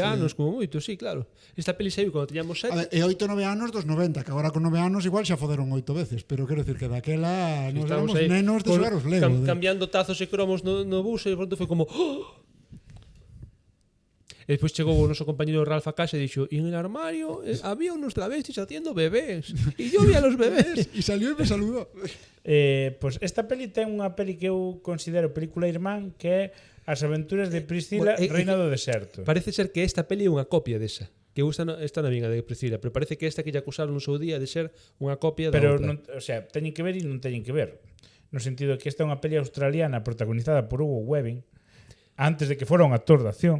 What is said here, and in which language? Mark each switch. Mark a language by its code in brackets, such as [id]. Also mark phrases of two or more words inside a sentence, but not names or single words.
[gl] anos como moito, sí, claro. Esta peli saiu cando teñamos 7. A ver, e 8 ou 9 anos dos 90, que agora con 9 anos igual xa foderon 8 veces, pero quero decir que daquela nos éramos nenos de xogar os Lego. Cambiando tazos e cromos no bus e de pronto foi como E despois chegou o noso compañero Ralph a casa e dixo, [es] en el armario había unos travestis haciendo bebés. E yo vi a los bebés. E salió e me saludó. [gl] Pues esta peli ten unha peli que eu considero película irmán, que é As aventuras de Priscila, Reina do Deserto. Parece ser que esta peli é unha copia desa. Que esta na vinga de Priscila, pero parece que esta que lle acusaron no seu día de ser unha copia da outra. Non, o sea, teñen que ver e non teñen que ver. No sentido que esta é unha peli australiana protagonizada por Hugo Weaving, antes de que fora un actor de acción.